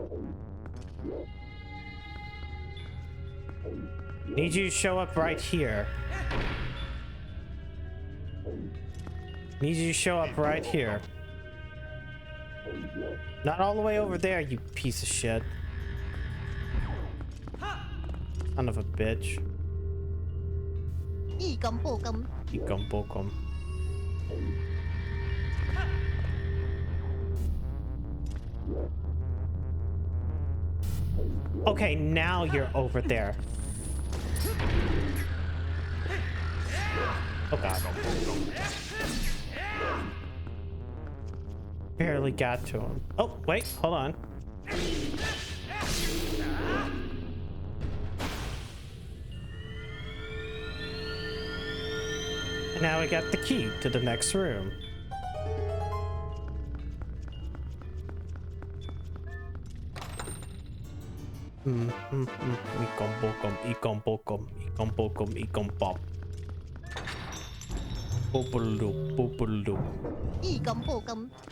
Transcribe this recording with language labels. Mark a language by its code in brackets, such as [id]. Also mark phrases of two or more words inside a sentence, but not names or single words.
[en] Need you to show up right here. Need you to show up right here. Not all the way over there, you piece of shit. Son of a bitch. Ikom Ikom bokom. Okay, now you're over there. Oh god. Barely got to him. Oh, wait, hold on. And now we got the key to the next room. Ikom bokom, ikom bokom, ikom bokom, ikom pop. Boopaloop, boopaloop. Ikom